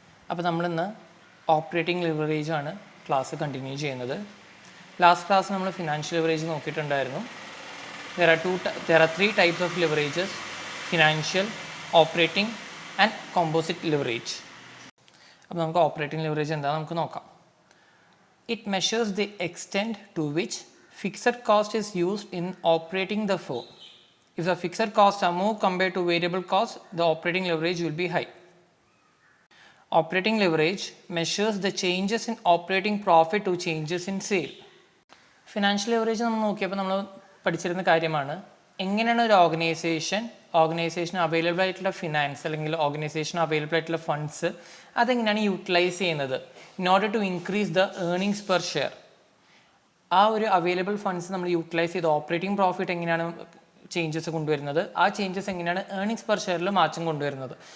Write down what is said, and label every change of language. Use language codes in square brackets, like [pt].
[ml] അപ്പോൾ നമ്മളിന്ന് operating leverage ആണ് ക്ലാസ് കണ്ടിന്യൂ ചെയ്യുന്നത്. ലാസ്റ്റ് ക്ലാസ് നമ്മൾ financial leverage നോക്കിയിട്ടുണ്ടായിരുന്നു. [en] There are three types of leverages: financial, operating and composite leverage. [ml] അപ്പോൾ നമുക്ക് ഓപ്പറേറ്റിംഗ് ലിവറേജ് എന്താണെന്ന് നമുക്ക് നോക്കാം. [en] It measures the extent to which fixed cost is used in operating the firm. If the fixed costs are more compared to variable costs, the operating leverage will be high. Operating leverage measures the changes in operating profit to changes in sale. [ml] Financial leverage നമ്മൾ നോക്കിയപ്പോൾ നമ്മൾ പഠിച്ചിരുന്ന കാര്യമാണ് എങ്ങനെയാണ് ഒരു ഓർഗനൈസേഷന് available ആയിട്ടുള്ള finance അല്ലെങ്കിൽ ഓർഗനൈസേഷന് അവൈലബിൾ ആയിട്ടുള്ള ഫണ്ട്സ് അതെങ്ങനെയാണ് യൂട്ടിലൈസ് ചെയ്യുന്നത് [en] In order to increase the earnings per share. [ml] ആ ഒരു അവൈലബിൾ ഫണ്ട്സ് നമ്മൾ യൂട്ടിലൈസ് ചെയ്ത് ഓപ്പറേറ്റിംഗ് പ്രോഫിറ്റ് എങ്ങനെയാണ് ചേഞ്ചസ് കൊണ്ടുവരുന്നത്, ആ ചേഞ്ചസ് എങ്ങനെയാണ് ഏർണിങ്സ് പെർ ഷെയറിൽ മാറ്റം കൊണ്ടുവരുന്നത്.